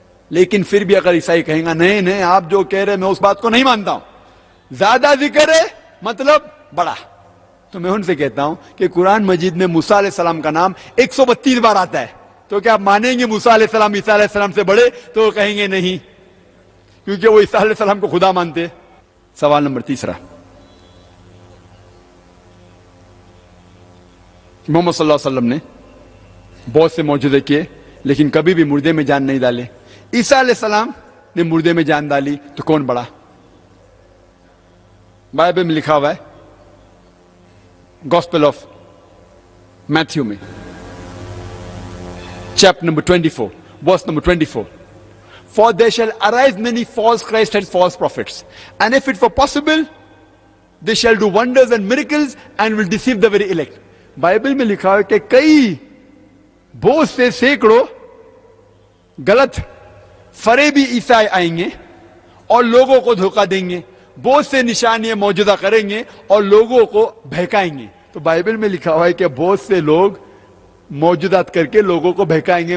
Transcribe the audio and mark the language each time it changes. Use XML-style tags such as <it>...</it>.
<ur>لیکن پھر بھی اگر عیسائی کہیں گا نہیں نہیں آپ جو کہہ رہے میں اس بات کو نہیں مانتا ہوں, زیادہ ذکر ہے مطلب بڑا, تو میں ان سے کہتا ہوں کہ قرآن مجید میں موسیٰ علیہ السلام کا نام 132 بار آتا ہے, تو کیا آپ مانیں گے موسیٰ علیہ السلام عیسیٰ علیہ السلام سے بڑے؟ تو وہ کہیں گے نہیں, کیونکہ وہ عیسیٰ علیہ السلام کو خدا مانتے. سوال نمبر 3, محمد صلی اللہ علیہ وسلم نے بہت سے معجزے کیے لیکن کبھی بھی مردے میں جان نہیں ڈالے. عیسیٰ علیہ السلام نے مردے میں جان ڈالی, تو کون بڑا؟ بائبل میں لکھا ہوا ہے گاسپل آف میتھیو میں chapter number 24</ur> <en>verse number 24, for there shall arise many false Christs and false prophets, and if it were possible they shall do wonders and miracles and will deceive the very elect.</en> <ur>Bible میں لکھا ہے کہ کئی بہت سے سینکڑوں غلط فریبی عیسائی آئیں گے اور لوگوں کو دھوکہ دیں گے, بہت سے نشانیاں معجزہ کریں گے اور لوگوں کو بہکائیں گے. تو بائبل میں لکھا ہوا ہے کہ بہت سے لوگ معجزات کر کے لوگوں کو بہکائیں گے.</ur>